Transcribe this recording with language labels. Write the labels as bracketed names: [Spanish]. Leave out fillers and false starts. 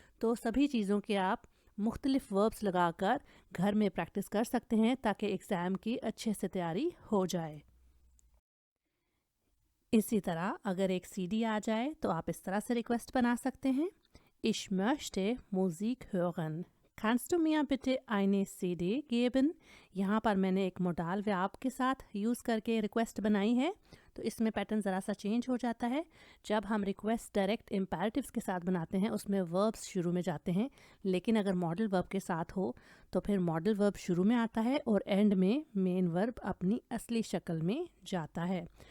[Hindi] तो सभी चीज़ों के आप मुख्तलिफ वर्ब्स लगाकर घर में प्रैक्टिस कर सकते हैं ताकि एग्ज़ाम की अच्छे से तैयारी हो जाए। इसी तरह अगर एक सीडी आ जाए तो आप इस तरह से रिक्वेस्ट बना सकते हैं, [German] Ich möchte Musik hören. Kannst du mir bitte eine CD geben? [Hindi] यहाँ पर मैंने एक मोडाल वर्ब के साथ यूज़ करके रिक्वेस्ट बनाई है, तो इसमें पैटर्न ज़रा सा चेंज हो जाता है। जब हम रिक्वेस्ट डायरेक्ट इम्पेरेटिव्स के साथ बनाते हैं उसमें वर्ब्स शुरू में जाते हैं, लेकिन अगर मॉडल वर्ब के साथ हो तो फिर मॉडल वर्ब शुरू में आता है और एंड में मेन वर्ब अपनी असली शक्ल में जाता है।